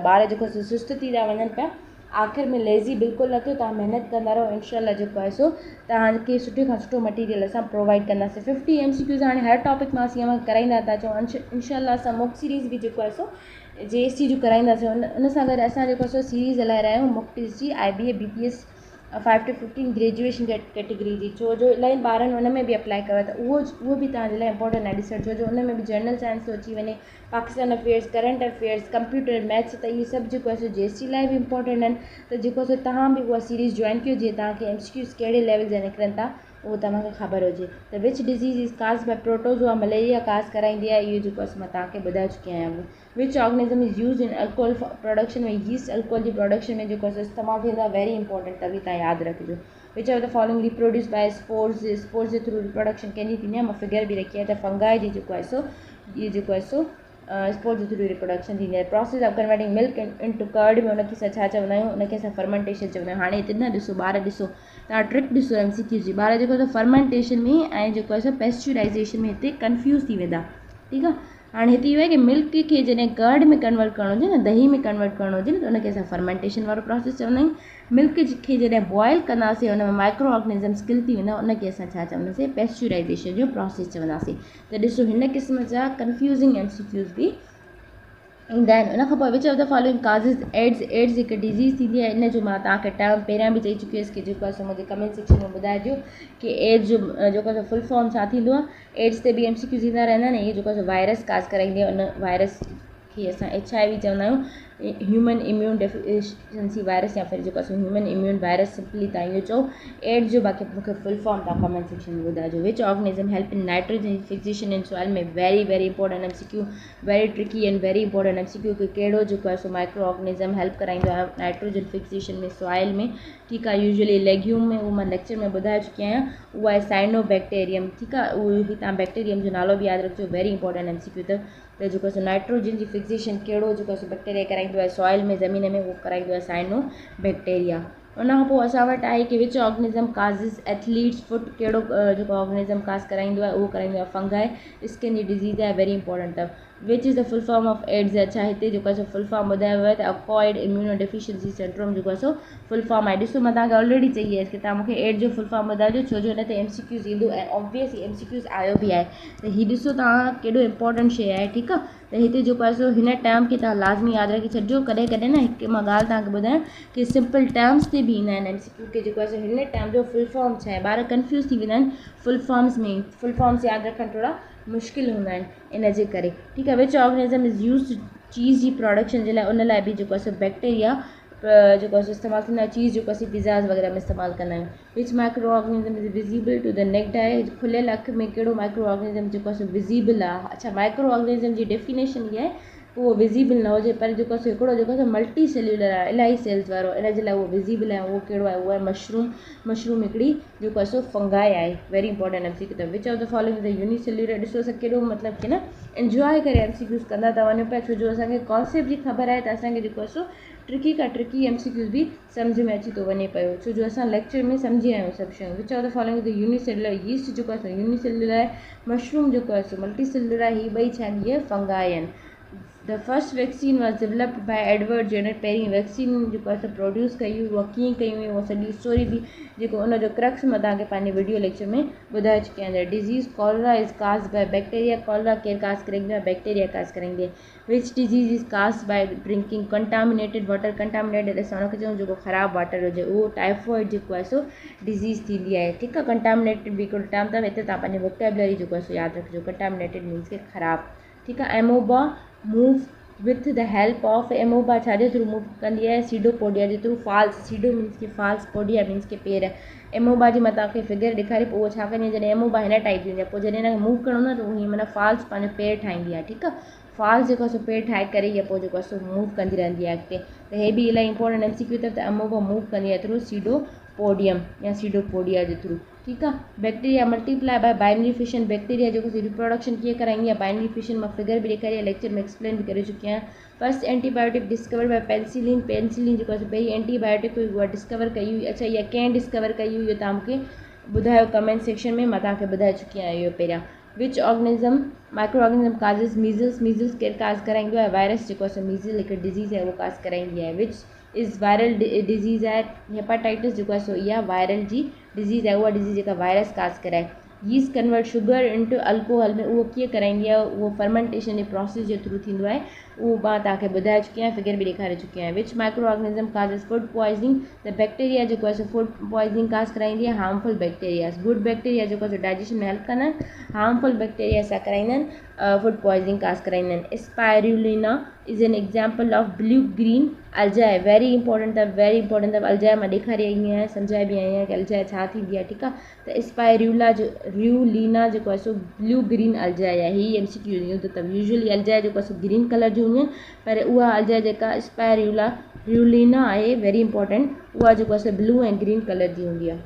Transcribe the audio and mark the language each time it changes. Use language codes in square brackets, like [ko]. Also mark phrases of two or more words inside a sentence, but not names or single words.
[sd] ॿार जेको आहे सो सुस्तु थी था वञनि पिया, आख़िर में लेज़ी बिल्कुलु न थियो। तव्हां महिनत कंदा रहो, इंशाअल्लाह जेको आहे सो तव्हांखे सुठे खां सुठो मटीरियल असां प्रोवाइड कंदासीं। 50 MCQs हाणे हर टॉपिक मां असीं अव्हां कराईंदा था अचूं। इंशाअल्लाह असां [en] mock series [sd] बि जेको आहे सो JST जो कराईंदासीं। उन सां गॾु असां जेको आहे सो सीरीज़ हलाए रहिया आहियूं [en] mock test [sd] जी, IBA BPS 5 to 15 [en] graduation category [sd] जी। छो जो इलाही ॿारनि हुन में बि अप्लाई कयो आहे, त उहो बि तव्हांजे लाइ इंपॉर्टेंट आहे ॾिसण। छो जो उन में बि [en] general science [sd] थो अची वञे, [en] Pakistan affairs, current affairs, computer, maths, [sd] त इहे सभु जेको आहे सो JST लाइ बि इंपॉर्टेंट आहिनि। त जेको आहे सो तव्हां बि उहा सीरीज़ जॉइन कयो जीअं तव्हांखे MCQs कहिड़े लेवल जा निकिरनि था उहो तव्हांखे ख़बर हुजे। [en] त which disease is cause by protozoa, मलेरिया काज़ [sd] कराईंदी आहे। इहो जेको आहे मां तव्हांखे ॿुधाए चुकी आहियां। [en] which organism is use in alcohol production में, yeast alcohol जी प्रोडक्शन में [sd] जेको आहे सो इस्तेमालु थींदो आहे। [en] वेरी इंपॉर्टेंट, त बि तव्हां यादि रखिजो। which of the following reproduce by spores जे through reproduction [sd] कंहिंजी थींदी आहे, मां फिगर बि रखी आहे। त फंगाई जी जेको आहे सो इहो जेको आहे सो स्पोर्स जे [en] through reproduction [sd] थींदी आहे। [en] process of converting milk into curd [sd] में उनखे असां छा चवंदा आहियूं, उनखे असां फर्मेंटेशन चवंदा आहियूं। हाणे हिते न ॾिसो, ॿार ॾिसो, तव्हां ट्रिक ॾिसो MCQ जी। ॿार जेको आहे फर्मेंटेशन में ऐं जेको आहे सो पेस्चुराइज़ेशन में हिते कंफ्यूज़ थी वेंदा, ठीकु आहे। हाणे हिते इहो आहे कि मिल्क खे जॾहिं कर्ड में कन्वर्ट करणो हुजे न, दही में कन्वर्ट करणो हुजे न, त उनखे असां फर्मेंटेशन वारो प्रोसेस चवंदा आहियूं। मिल्क खे जॾहिं बॉयल कंदासीं हुन में [en] micro organisms kill [sd] थी वेंदा, उनखे असां छा चवंदासीं, पेस्चुराइज़ेशन जो प्रोसेस चवंदासीं। त ॾिसो हिन क़िस्म जा [en] confusing MCQs [sd] बि ईंदा आहिनि। उन खां पोइ [en] which of the following causes AIDS. [sd] एड्स हिकु डिज़ीज़ थींदी आहे, इन जो मां तव्हांखे टर्म पहिरियां बि चई चुकी हुयसि कि जेको आहे मुंहिंजे [en] comment section [sd] में ॿुधाइजो कि एड्स जो जेको आहे [en] full form [sd] छा थींदो आहे। एड्स ते बि MCQs ईंदा रहंदा आहिनि। इहे जेको आहे [en] virus cause [sd] कराईंदी आहे, उन वायरस खे असां HIV चवंदा आहियूं, [en] human immune deficiency virus, [sd] या फिर जेको [en] human immune virus simply [sd] तव्हां इहो चओ। एड्स जो बाक़ी मूंखे [en] full form [sd] तव्हां [en] comment section [sd] में ॿुधाइजो। [en] which organism help in nitrogen fixation in soil में, very important MCQ, very tricky and very important MCQ [sd] कि कहिड़ो जेको आहे [en] micro organism help [sd] कराईंदो आहे [en] nitrogen fixation [sd] में सॉइल में। ठीकु आहे, यूजुअली लेग्यूम में, उहो मां लेक्चर में ॿुधाए चुकी आहियां, उहा आहे साइनोबैक्टीरियम। ठीकु आहे, उहो ही तव्हां बैक्टीरियम जो नालो बि यादि रखिजो, [en] very important MCQ. [sd] त जेको नाइट्रोजन जी फिक्सेशन कहिड़ो जेको बैक्टीरिया कराईंदो आहे सॉइल में, ज़मीन में, उहो कराईंदो आहे साइनोबैक्टीरिया। उन खां पोइ असां वटि आहे कि [en] which organism causes athlete's foot, [sd] कहिड़ो जेको ऑर्गेनिज़म काज़ कराईंदो आहे, उहो कराईंदो आहे फंगाई, स्किन जी डिज़ीज़ आहे, [en] very important. त which is the full form of AIDS. अच्छा, [sd] हिते जेको आहे [en] full form [sd] ॿुधायो वियो आहे त [en] acquired immuno deficiency syndrome [sd] जेको आहे [en] full form [sd] आहे। ॾिसो मां तव्हांखे ऑलरेडी चई आहे कि तव्हां मूंखे एड्स जो [en] full form [sd] ॿुधाइजो, छो जो हिन ते MCQs ईंदो ऐं [en] obviously MCQs [sd] आयो बि आहे। त हीउ ॾिसो तव्हां केॾो इंपॉर्टेंट शइ आहे। ठीकु आहे, त हिते जेको आहे हिन टर्म खे तव्हां लाज़मी यादि रखी छॾिजो। कॾहिं कॾहिं न हिकु मां ॻाल्हि तव्हांखे ॿुधायां कि [en] simple terms [sd] ते बि ईंदा आहिनि MCQ के जेको आहे हिन टर्म जो [en] full form [sd] छा आहे। ॿार कंफ्यूज़ थी वेंदा आहिनि [en] full forms [sd] में। [en] full forms [sd] यादि रखणु थोरा मुश्किल हूंदा आहिनि इन जे करे। ठीकु आहे, [en] which organism is use cheese [sd] जी प्रोडक्शन जे लाइ, उन लाइ बि जेको आहे बैक्टीरिया जेको आहे इस्तेमालु थींदो आहे। चीज़ जेको असीं पिज़्ज़ाज़ वग़ैरह में इस्तेमालु कंदा आहियूं। [en] which micro organism is visible to the naked eye. [sd] खुलियल अखि में कहिड़ो [en] micro organism [sd] जेको आहे विज़िबल आहे। अच्छा, [en] micro organism [sd] जी डेफिनेशन इहा आहे उहो विज़िबल न हुजे, पर जेको आहे हिकिड़ो जेको आहे [en] multi cellular [sd] आहे, इलाही सेल्स वारो, इन जे लाइ उहो विज़िबल आहे। उहो कहिड़ो आहे, उहो आहे मशरूम हिकिड़ी जेको आहे फंगाई आहे, [en] very important MCQ. त which of the following the unicellular. [sd] ॾिसो असां केॾो मतिलबु कि न इंजॉय करे MCQs कंदा था वञूं पिया, छो जो असांखे कॉन्सेप्ट जी ख़बर आहे, त असांखे जेको आहे ट्रिकी खां ट्रिकी MCQs बि सम्झ में अची थो वञे पियो, छो जो असां लेक्चर में सम्झी आहियूं सभु शयूं। [en] which of the following the unicellular. [sd] यीस्ट जेको आहे यूनिसेल्युलर आहे, मशरूम जेको आहे [en] multi cellular [sd] आहे। हीअ ॿई छा आहिनि, इहे फंगाई आहिनि। [en] the first vaccine was developed by Edward Jenner. [sd] पहिरीं वैक्सीन जेको आहे प्रोड्यूस कई हुई, उहा कीअं कई हुई, उहा सॼी स्टोरी बि जेको उनजो क्रक्स मां तव्हांखे पंहिंजे [en] video lecture [sd] में ॿुधाए चुकी आहियां। [en] the disease cholera is caused by bacteria. [sd] कॉलरा केरु काज़ कराईंदो आहे, [en] bacteria cause [sd] कराईंदी आहे। [en] which disease is caused by drinking contaminated water. [sd] कंटामिनेटेड असां उनखे चऊं जेको ख़राबु वाटर हुजे, उहो टाइफॉइड जेको आहे डिज़ीज़ थींदी आहे। ठीकु आहे, कंटामिनेटेड बि हिकिड़ो टर्म अथव, हिते तव्हां पंहिंजे वोकेबलरी जेको आहे यादि रखिजो। [en] contaminated means [sd] के ख़राबु। ठीकु आहे, [en] amoeba move with the help of. एमोबा छाजे थ्रू मूव कंदी आहे, सीडोपोडिया जे थ्रू। false, pseudo means [sd] के [en] false, podia means [sd] के पेर। एमोबा जी मां तव्हांखे फिगर ॾेखारी, पोइ उहो छा कंदी आहे, जॾहिं एमोबा हिन टाइप जी हूंदी आहे, पोइ जॾहिं हिनखे मूव करणो न, त उहो हीअं माना फाल्स पंहिंजो पेर ठाहींदी आहे। ठीकु आहे, फाल्स जेको आहे पेर ठाहे करे या पोइ जेको आहे मूव कंदी रहंदी आहे अॻिते। त हे बि इलाही इंपॉर्टेंट MCQ अथव। त एमोबा मूव कंदी आहे [en] through pseudopodium [sd] या सीडोपोडिया जे थ्रू। ठीकु आहे, [en] bacteria multiply by binary fission. [sd] बैक्टीरिया जेको रिप्रोडक्शन कीअं कराईंदी आहे, [en] binary fission. [sd] मां फिगर बि ॾेखारी आहे, लेक्चर में एक्सप्लेन बि करे चुकी आहियां। [en] first antibiotic discover by penicillin. [sd] पेनिसिलिन जेको आहे पहिरीं एंटीबायोटिक हुई, उहा डिस्कवर कई हुई। अच्छा, इहा कंहिं डिस्कवर कई हुई, इहो तव्हां मूंखे ॿुधायो [en] comment section [sd] में, मां तव्हांखे ॿुधाए चुकी आहियां इहो पहिरियां। [en] which organism micro organism causes measles. [sd] मीज़ल्स केरु काज़ कराईंदो आहे, वायरस जेको आहे मीज़ल हिकु डिज़ीज़ आहे, उहो काज़ कराईंदी आहे। [en] which is viral disease [sd] आहे। हेपाटाइटिस जेको आहे इहा वायरल जी डिज़ीज़ आहे, उहा डिज़ीज़ जेका वायरस काज़ कराए। [en] yeast convert sugar into alcohol में, [sd] उहो कीअं कराईंदी आहे, उहो फर्मेंटेशन जे प्रोसेस जे थ्रू थींदो आहे। उहो मां तव्हांखे ॿुधाए चुकी आहियां, फिगर बि ॾेखारे चुकी आहियां। [en] which micro organism causes food poisoning. [sd] त बैक्टीरिया जेको आहे [en] food poisoning [sd] काज़ कराईंदी आहे। [en] harmful bacterias, good bacteria [sd] जेको आहे डाइजेशन में हेल्प कंदा आहिनि। [en] harmful bacteria [sd] छा कराईंदा आहिनि, [en] food poisoning [sd] काज़ कराईंदा आहिनि। [en] Spirulina is an example of blue green algae. very important अथव, very important अथव। [sd] अल्जाए मां ॾेखारे आई आहियां, सम्झाए बि आई आहियां कि अल्जाए छा थींदी आहे। ठीकु आहे, त स्पाइरुला जो रियूलिना जेको आहे [en] blue green [sd] अल्जाए आहे। हीअ MCQ ईंदो अथव। यूजुअली अल्जाए जेको आहे [en] green color [sd] जी हूंदियूं आहिनि, पर उहा अल्जाए जेका स्पाइरुला रियूलिना आहे, [en] very important, [sd] उहा जेको आहे ब्लू ऐं [en] green color [sd] जी हूंदी आहे।